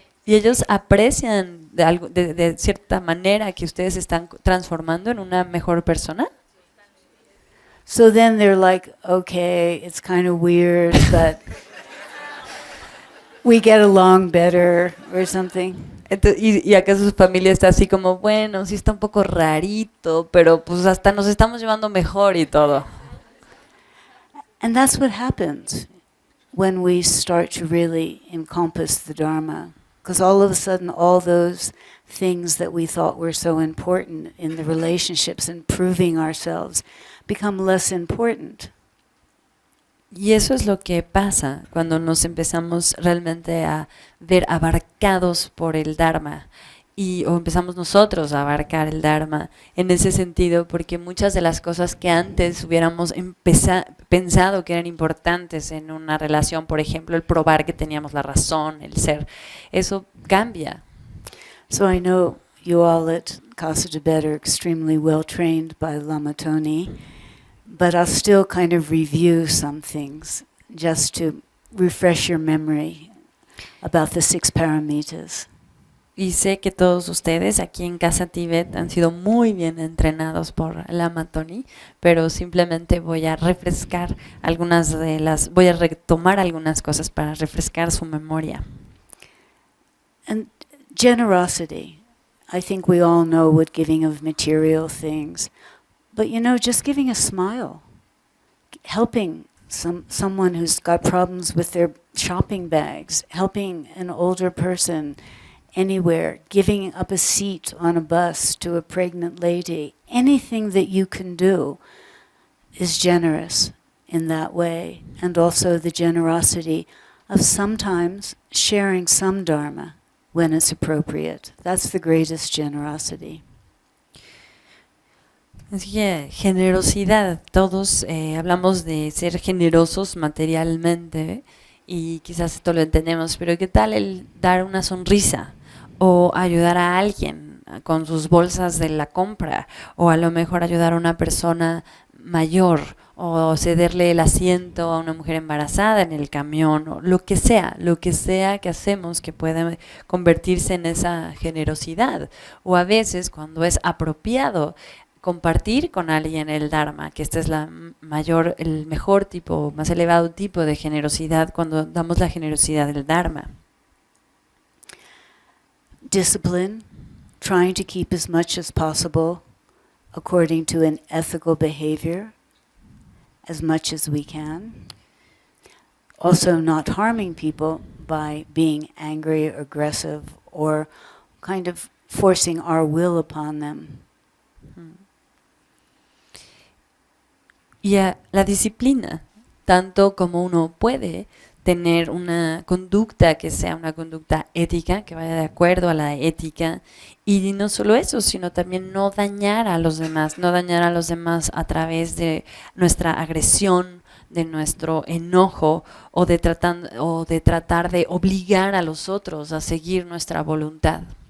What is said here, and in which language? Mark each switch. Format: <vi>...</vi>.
<es>¿Y ellos aprecian de cierta manera que ustedes se están transformando en una mejor persona?</es> <en>So then they're like, okay, it's kind of weird, but we get along better or something.</en> <es>Entonces, y acá su familia está así como, bueno, sí está un poco rarito, pero pues hasta nos estamos llevando mejor y todo.</es> <en>And that's what happens when we start to really encompass the Dharma. Because all of a sudden, all those things that we thought were so important in the relationships and proving ourselves become less important.</en> <es>Y eso es lo que pasa cuando nos empezamos realmente a ver abarcados por el Dharma o empezamos nosotros a abarcar el Dharma en ese sentido, porque muchas de las cosas que antes hubiéramos pensado que eran importantes en una relación, por ejemplo, el probar que teníamos la razón, el ser, eso cambia.</es> <en>So I know you all at Casa Tibet are extremely well trained by Lama Tony, but I'll still kind of review some things just to refresh your memory about the 6 paramitas.</en> <es>Y sé que todos ustedes aquí en Casa Tibet han sido muy bien entrenados por Lama Tony, pero simplemente voy a refrescar voy a retomar algunas cosas para refrescar su memoria.</es> <en>And generosity. I think we all know what giving of material things, but just giving a smile, helping someone who's got problems with their shopping bags, helping an older person anywhere, giving up a seat on a bus to a pregnant lady, anything that you can do is generous in that way. And also the generosity of sometimes sharing some dharma when it's appropriate. That's the greatest generosity.</en> <es>Así que generosidad, todos hablamos de ser generosos materialmente y quizás esto lo entendemos, pero ¿qué tal el dar una sonrisa o ayudar a alguien con sus bolsas de la compra, o a lo mejor ayudar a una persona mayor, o cederle el asiento a una mujer embarazada en el camión, o lo que sea que hacemos que pueda convertirse en esa generosidad? O a veces, cuando es apropiado, compartir con alguien el Dharma, que este es el mejor tipo, más elevado tipo de generosidad, cuando damos la generosidad del Dharma.</es> <en>Discipline, trying to keep as much as possible according to an ethical behavior, as much as we can. Also not harming people by being angry, aggressive, or kind of forcing our will upon them.</en> <es>Y la disciplina, tanto como uno puede tener una conducta que sea una conducta ética, que vaya de acuerdo a la ética, y no solo eso, sino también no dañar a los demás a través de nuestra agresión, de nuestro enojo, o de tratar de obligar a los otros a seguir nuestra voluntad.</es>